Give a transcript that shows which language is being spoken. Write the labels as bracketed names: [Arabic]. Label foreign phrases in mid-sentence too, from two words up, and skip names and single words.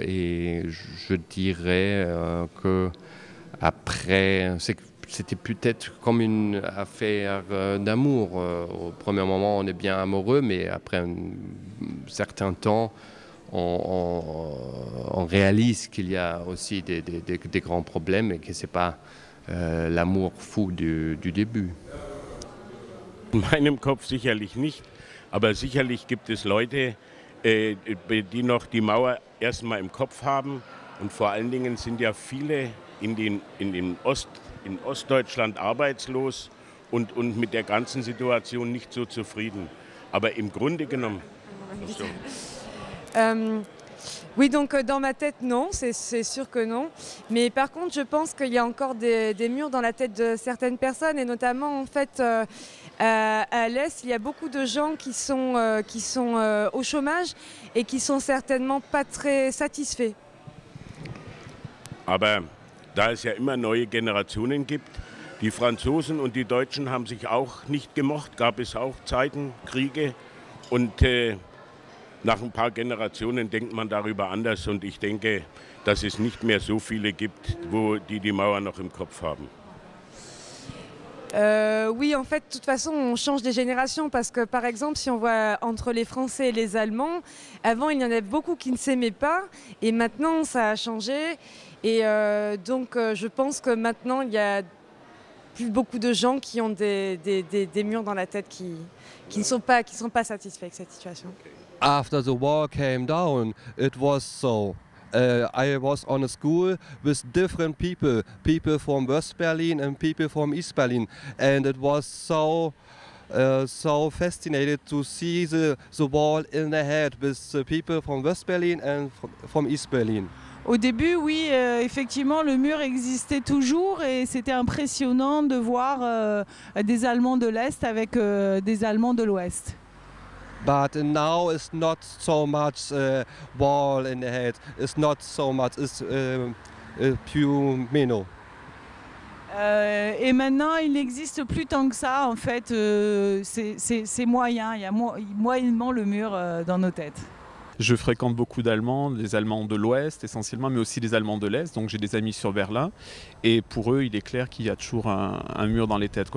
[French] Et je dirais que après, c'était peut-être comme une affaire d'amour. Au premier moment, on est bien amoureux, mais après un certain temps, on réalise qu'il y a aussi des grands problèmes et que ce n'est pas l'amour fou du début. [German] In meinem Kopf sicherlich nicht, aber sicherlich gibt es Leute, die noch die Mauer erstmal im Kopf haben. Und vor allen Dingen sind ja viele in Ostdeutschland arbeitslos und mit der ganzen Situation nicht so zufrieden. Aber im Grunde genommen... [French] Oui, donc dans ma tête, non, c'est sûr que non. Mais par contre, je pense qu'il y a encore des murs dans la tête de certaines personnes, et notamment en fait à l'Est, il y a beaucoup de gens qui sont au chômage et qui sont certainement pas très satisfaits. [German] Aber da es ja immer neue Generationen gibt, die Franzosen und die Deutschen haben sich auch nicht gemocht, gab es auch Zeiten, Kriege, und nach ein paar Generationen denkt man darüber anders, und ich denke, dass es nicht mehr so viele gibt, die Mauer noch im Kopf haben. [French] Oui, en fait, de toute façon, on change des générations parce que, par exemple, si on voit entre les Français et les Allemands, avant, il y en avait beaucoup qui ne s'aimaient pas, et maintenant, ça a changé. Et donc, je pense que maintenant, il y a plus beaucoup de gens qui ont des murs dans la tête qui ne sont pas satisfaits avec cette situation. [English] After the war came down, it was so. I was on a school with different people from West Berlin and people from East Berlin, and it was so fascinated to see the wall in the head with the people from West Berlin and from East Berlin. [French] Au début, oui, effectivement, le mur existait toujours, et c'était impressionnant de voir des Allemands de l'Est avec des Allemands de l'Ouest. [English] But now it's not so much wall in the head. It's not so much. It's few minutes. [French] Et maintenant, il n'existe plus tant que ça. En fait, c'est moyen. Il y a moyennement le mur dans nos têtes. Je fréquente beaucoup d'Allemands, des Allemands de l'Ouest essentiellement, mais aussi des Allemands de l'Est. Donc j'ai des amis sur Berlin. Et pour eux, il est clair qu'il y a toujours un mur dans les têtes, quoi.